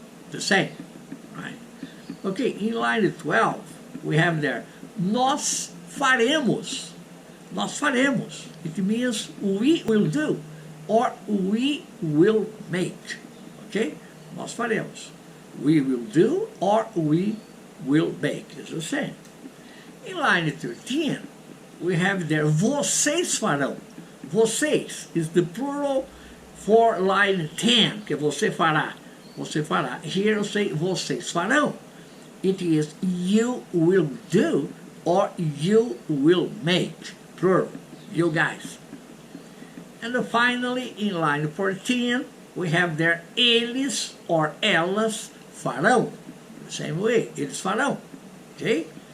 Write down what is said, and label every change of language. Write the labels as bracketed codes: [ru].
[en] The same, right? Okay, in line 12, we have there, [pt] nós faremos. Nós faremos. [en] It means we will do, or we will make. Okay? [pt] Nós faremos. [en] We will do, or we will make. It's the same. In line 13, we have there, [pt] vocês farão. [en] Vocês is the plural for line 10, [pt] que você fará. Você fará. [en] Here you say [pt] vocês farão. [en] It is you will do or you will make. Plural. You guys. And finally, in line 14, we have there eles or [pt] elas farão. [en] The same way, [pt] eles farão. [en] Okay?